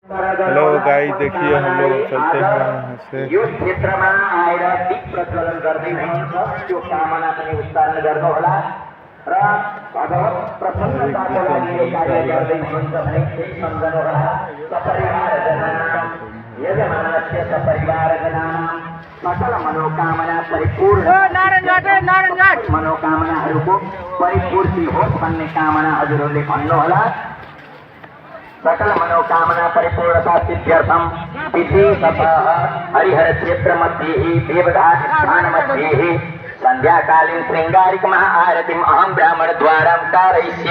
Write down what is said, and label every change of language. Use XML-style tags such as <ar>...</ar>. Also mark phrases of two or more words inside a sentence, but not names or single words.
<hi>हेलो गाइस, देखिए हम लोग चलते हैं यहाँ से।</hi> <ne>यो क्षेत्रमा आएर दीप प्रज्वलन गर्दै हुनुहुन्छ त्यो कामना पनि उच्चारण गर्नु होला र भगवत प्रसन्नताको लागि यो कार्य गर्दै हुनुहुन्छ भने केही सम्झनु होला।</ne> <sa>सपरिवारजनानां यजमानस्य सपरिवारजनानां सकल मनोकामना परिपूर्ण</sa> <ne>मनोकामनाहरूको परिपूर्ति होस् भन्ने कामना हजुरहरूले भन्नुहोला।</ne> <sa>सकल मनोकामना परिपूर्णता सिद्ध्यर्थम विशेषतः हरिहर क्षेत्र मध्ये देवदास स्थान मध्ये संध्याकालीन श्रृंगारिक महाआरतीम अहम ब्राह्मण द्वारा कारयिष्ये।</sa>